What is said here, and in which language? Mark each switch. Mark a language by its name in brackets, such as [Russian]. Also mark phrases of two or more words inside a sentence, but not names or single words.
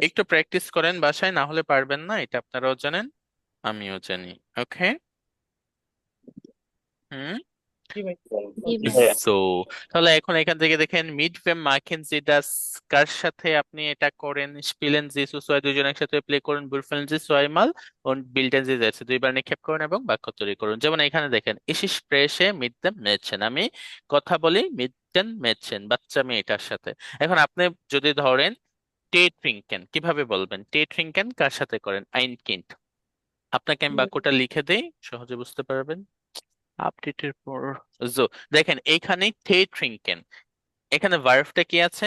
[Bangla] একটু প্র্যাকটিস করেন বাসায়, না হলে পারবেন না, এটা আপনারাও জানেন, আমিও জানি। ওকে। হুম। জি ভাই। জি ওকে। ভাই। সো তাহলে এখন এখান থেকে দেখেন, [German] Mit wem machen Sie das, [Bangla] কার সাথে আপনি এটা করেন? [German] Spielen Sie zu zweit, [Bangla] দুজন একসাথে প্লে করুন, [German] Würfeln Sie zweimal und bilden sie Sätze, [Bangla] দুইবার নিক্ষেপ করুন এবং বাক্য তৈরি করুন। যেমন এখানে দেখেন, [German] ich spreche mit dem Mädchen, [Bangla] আমি কথা বলি [German] mit den Mädchen, [Bangla] বাচ্চা মেয়েটার সাথে। এখন আপনি যদি ধরেন [German] Tee trinken, [Bangla] কিভাবে বলবেন? [German] Tee trinken [Bangla] কার সাথে করেন? [German] ein Kind। [Bangla] আপনাকে আমি বাক্যটা লিখে দেই, সহজে বুঝতে পারবেন। আপডেটের পর জো, দেখেন এইখানে [German] Tee trinken, [Bangla] এখানে ভার্বটা কি আছে?